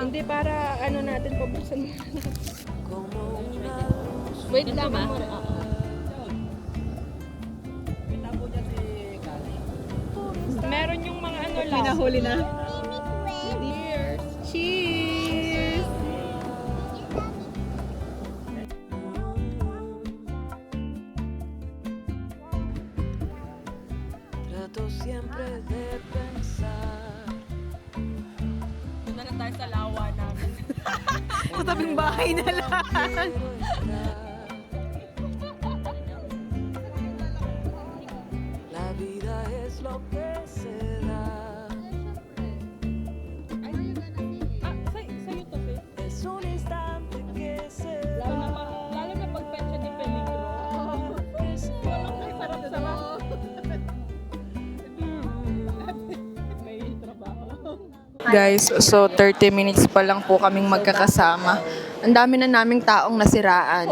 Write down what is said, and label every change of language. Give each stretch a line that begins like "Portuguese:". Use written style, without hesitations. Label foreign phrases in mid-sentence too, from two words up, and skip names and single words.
Filipino: Hindi, para ano natin, pabuksan mo. Wait lang, ba? amor. Meron yung mga ano lang. Pinahuli na. Cheers! Cheers!
Spanish: Trato siempre de pensar.
Filipino: Punta na tayo sa lawa namin. Sa tabing bahay na lang.
Spanish: Quiero estar. La vida es lo que se da.
Filipino: Ah, sa'yo to, Fe.
Spanish: Es un instante que se
Filipino: Lalo na pag petsa di peligro. Ay, sarap-sarap. May trabaho. Guys, so 30 minutes pa lang po kaming magkakasama. Ang dami na naming taong nasiraan.